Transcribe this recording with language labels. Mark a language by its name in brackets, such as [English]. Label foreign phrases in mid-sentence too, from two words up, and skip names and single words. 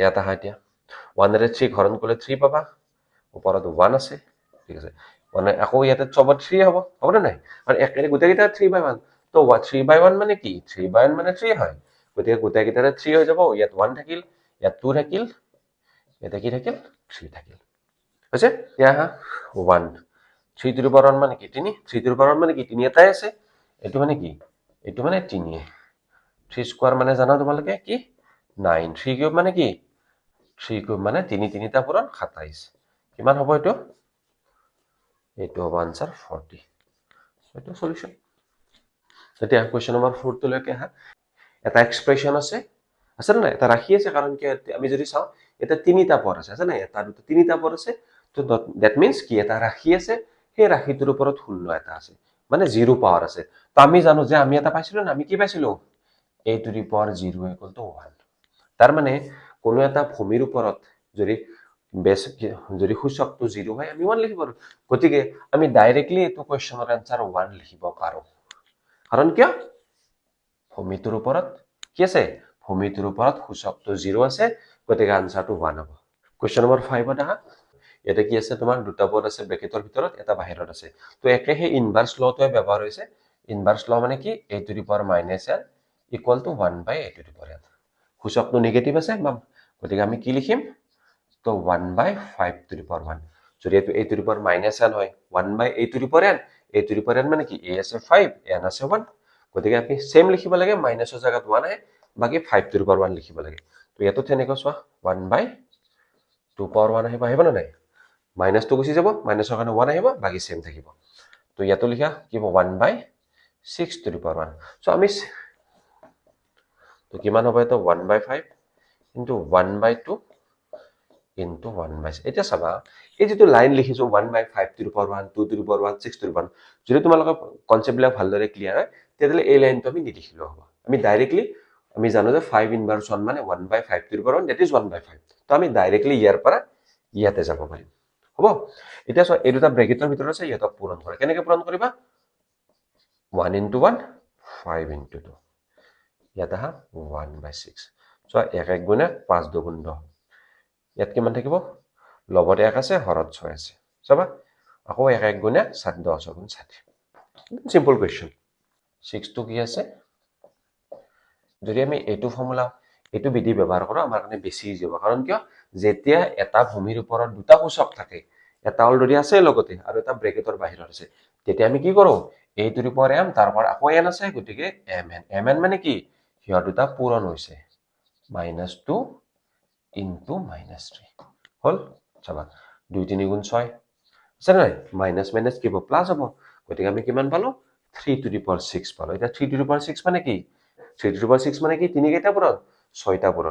[Assamese] ইয়াত আহা, এতিয়া 1 ৰে 3 হৰণ কৰিলে 3 পাবা, ওপৰত 1 আছে, ঠিক আছে। মানে আকৌ ইয়াতে চবত 3 হ'ব, হ'বনে নাই? আৰু একেবাৰে গোটেইকেইটা 3/1, তো 3/1 মানে কি, 3/1 মানে 3 হয়। গতিকে গোটেইকেইটাৰে 3 হৈ যাব, ইয়াত 1 থাকিল, ইয়াত 2 থাকিল, ইয়াতে কি থাকিল, 3 থাকিল। হৈছে, এতিয়া আহা 1, 3 [English] to the power [Assamese] 1 মানে কি, 3, 3 [English] to the power [Assamese] 1 মানে কি, 3 এটাই আছে, এইটো মানে কি, এইটো মানে 3, 3 স্কোয়ার মানে জানা তোমালোকে কি 9, 3 কিউব মানে কি, 3 কিউব মানে 3 3টা পূৰণ 27। কিমান হ'ব এইটো, এইটো হ'ব আনসাৰ 40। এইটো সলিউশন। এতিয়া [English] question number [Assamese] 4 টো লৈকে আহা। এটা এক্সপ্ৰেশন আছে না, এটা ৰাশি আছে, কাৰণ কি আমি যদি চাওঁ এটা 3টা পদ আছে না, এটা দুটা 3টা পদ আছে। তো [English] that means [Assamese] কি, এটা ৰাশি আছে, সেই ৰাশিটোৰ ওপৰত শূন্য এটা আছে, মানে 0 পাৱাৰ আছে। তো আমি জানো যে আমি এটা পাইছিলো না, আমি কি পাইছিলো, [English] a to the power 0 = 1। [Assamese] তাৰ মানে কোনো এটা ভূমিৰ ওপৰত যদি যদি সূচকটো 0 হয়, আমি 1 লিখিব পাৰো। গতিকে আমি ডাইৰেক্টলি এইটো কুৱেশ্যনৰ আনসাৰ 1 লিখিব পাৰো। কাৰণ কিয়, ভূমিটোৰ ওপৰত কি আছে, ভূমিটোৰ ওপৰত সূচকটো 0 আছে, গতিকে আনসাৰটো 1 হ'ব। [English] question number [Assamese] 5 আহা। ইয়াতে কি আছে, তোমাৰ দুটা পদ আছে ব্ৰেকেটৰ ভিতৰত, এটা বাহিৰত আছে। তো একেহে [English] inverse lawটোৱে [Assamese] ব্যৱহাৰ হৈছে। [English] inverse law [Assamese] মানে কি, [English] a to the power -n = 1/a to the power n। [Assamese] সূচকটো নেগেটিভ আছে, গতিকে আমি কি লিখিম, তো 1/5 [English] to the power [Assamese] 1। যদি এইটো a [English] to the power [Assamese] -n হয়, 1/a [English] to the power [Assamese] n, a [English] to the power [Assamese] n মানে কি, a আছে 5, n আছে 1, গতিকে আমি সেম লিখিব লাগে, মাইনাছৰ জায়গাত 1 আহে, বাকি 5 [English] to the power [Assamese] 1 লিখিব লাগে। তো ইয়াতো তেনেকৈ চোৱা, 1/2 power 1 আহিব না নাই, মাইনাছটো গুচি যাব, মাইনাছৰ কাৰণে 1 আহিব, বাকি সেম থাকিব। তো ইয়াতো লিখা কি হ'ব, 1/6 [English] to the power [Assamese] 1। সো আমি তো কিমান হ'ব, এটা 1/5 ইনটু 1/2 ইনটু 1/6। এতিয়া চাবা, এই যেটো লাইন লিখিছো 1/5 [English] to the power [Assamese] 1, 2 [English] to the power [Assamese] 1, 6 [English] to the power [Assamese] 1, যদি তোমালোকৰ কনসেপ্টবিলাক ভালদৰে ক্লিয়াৰ হয়, তেতিয়াহ'লে এই লাইনটো আমি নিলিখিলেও হ'ব। আমি ডাইৰেক্টলি আমি জানো যে 5 ইনভাৰ্স 1 মানে 1/5 [English] to the power 1, that is [Assamese] 1/5। তো আমি ডাইৰেক্টলি ইয়াৰ পৰা ইয়াতে যাব পাৰিম। হ'ব, এতিয়া চোৱা, এই দুটা ব্ৰেকেটৰ ভিতৰত আছে, ইহঁতক পূৰণ কৰা। কেনেকৈ পূৰণ কৰিবা, 1 into 1, 5 into 2, ইয়াত আহা 1/6। চোৱা, 1 1 গুণে 5 2 গুণ 10, ইয়াত কিমান থাকিব, লবতে 1 আছে, হৰত 6 আছে। চাবা, আকৌ 1 1 গুণে 10 গুণ 60। [English] simple question. [Assamese] 6 টো কি আছে, যদি আমি এইটো ফৰ্মুলা, এইটো বিধি ব্যৱহাৰ কৰোঁ, আমাৰ কাৰণে বেছি ইজি হ'ব। কাৰণ কিয়, যেতিয়া এটা ভূমিৰ ওপৰত দুটা সূচক থাকে, এটা অলৰেডি আছে লগতে আৰু এটা ব্ৰেকেটৰ বাহিৰত আছে, তেতিয়া আমি কি কৰোঁ, a [English] to the power [Assamese] m, তাৰ পৰা আকৌ n আছে, গতিকে mn মানে কি, সিহঁত দুটা পূৰণ হৈছে, -2 ইনটু -3 হ'ল। চাবা, 2 3 গুণ 6 আছে নাই, মাইনাছ মাইনাছ কি হ'ব, প্লাছ হ'ব। গতিকে আমি কিমান পালো, 3 [English] to the power [Assamese] 6 পালো। এতিয়া 3 [English] to the power [Assamese] 6 মানে কি, 3 [English] to the power [Assamese] 6 মানে কি, 3 কেইটা পূৰণ, 6টা পূৰণ।